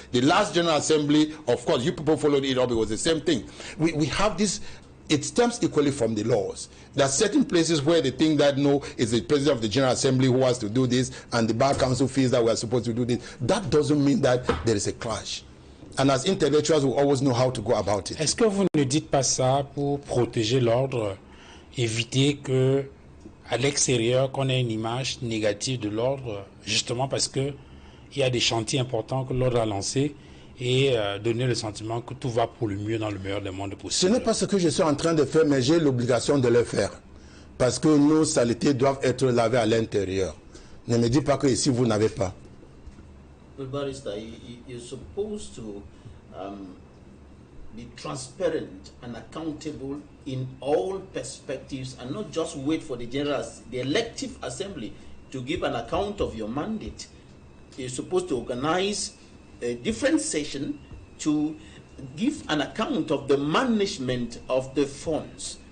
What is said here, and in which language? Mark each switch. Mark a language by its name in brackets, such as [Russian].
[English] The last General Assembly, of course, you people followed it up, it was the same thing. We have this, it stems equally from the laws. There are certain places where they think that no, it's the president of the General Assembly who has to do this, and the Bar Council feels that we are supposed to do this. That doesn't mean that there is a clash. And as intellectuals, we always know how to go about it. [French] Est-ce que vous ne dites pas ça pour protéger l'ordre, éviter que à l'extérieur qu'on ait une image négative de l'ordre, justement parce que il y a des chantiers importants que l'ordre a lancés et donner le sentiment que tout va pour le mieux dans le meilleur des mondes possible? Ce n'est pas ce que je suis en train de faire, mais j'ai l'obligation de le faire. Parce que nos saletés doivent être lavées à l'intérieur. Ne me dites pas que ici vous n'avez pas. [English] But Barrister, you're supposed to be transparent and accountable in all perspectives, and not just wait for the elective assembly to give an account of your mandate. You're supposed to organize a different session to give an account of the management of the funds.